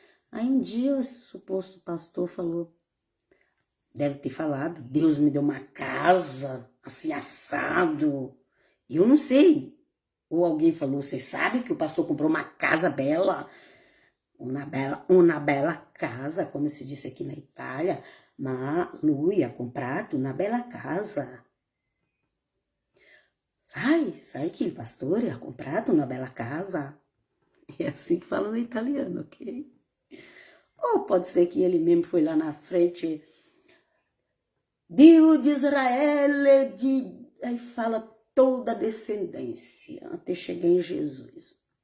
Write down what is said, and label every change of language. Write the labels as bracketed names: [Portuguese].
[Portuguese] Aí um dia esse suposto pastor falou, deve ter falado, Deus me deu uma casa, assim, assado. Eu não sei. Ou alguém falou, você sabe que o pastor comprou uma casa bela? Uma bela casa, como se disse aqui na Itália. [Italian] Ma lui ha comprato una bella casa. Sai que il pastore ha comprato una bella casa. [Portuguese] É assim que fala no italiano, ok? Ou pode ser que ele mesmo foi lá na frente, Deus de Israel, aí fala toda a descendência, até chegar em Jesus.